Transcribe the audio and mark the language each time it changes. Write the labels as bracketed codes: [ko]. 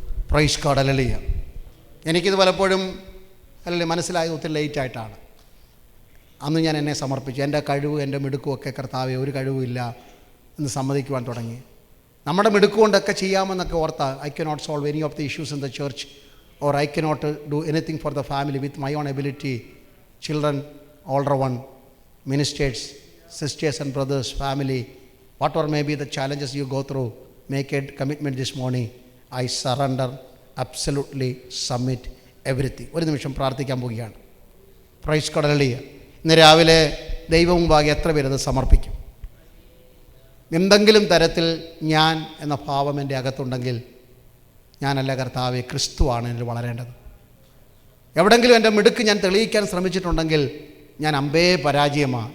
[en] Praise God. [ml] Hallelujah. എനിക്കിത് പലപ്പോഴും hallelujah മനസ്സിലായത് ഒത്തിരി ലേറ്റായിട്ടാണ്. അന്ന് ഞാൻ എന്നെ സമർപ്പിച്ചു. എൻ്റെ കഴിവ്, എൻ്റെ മിടുക്കുമൊക്കെ കർത്താവെ ഒരു കഴിവുമില്ല എന്ന് സമ്മതിക്കുവാൻ തുടങ്ങി. നമ്മുടെ മിടുക്കുകൊണ്ടൊക്കെ ചെയ്യാമെന്നൊക്കെ ഓർത്താൽ [en] I cannot solve any of the issues in the church or I cannot do anything for the family with my own ability. Children, older one, ministers, sisters and brothers, family, whatever may be the challenges you go through, make a commitment this morning. I surrender, absolutely submit everything. [ml] ഒരു നിമിഷം പ്രാർത്ഥിക്കാൻ പോവുകയാണ്. [en] Praise God. [ml] Hallelujah. ഇന്ന് രാവിലെ ദൈവം മുമ്പാകെ എത്ര പേരത് സമർപ്പിക്കും? എന്തെങ്കിലും തരത്തിൽ ഞാൻ എന്ന ഭാവം എൻ്റെ അകത്തുണ്ടെങ്കിൽ ഞാനല്ല കർത്താവേ, ക്രിസ്തുവാണ് എന്നിൽ വളരേണ്ടത്. എവിടെങ്കിലും എൻ്റെ മിടുക്ക് ഞാൻ തെളിയിക്കാൻ ശ്രമിച്ചിട്ടുണ്ടെങ്കിൽ ഞാൻ അമ്പേ പരാജയമാണ്.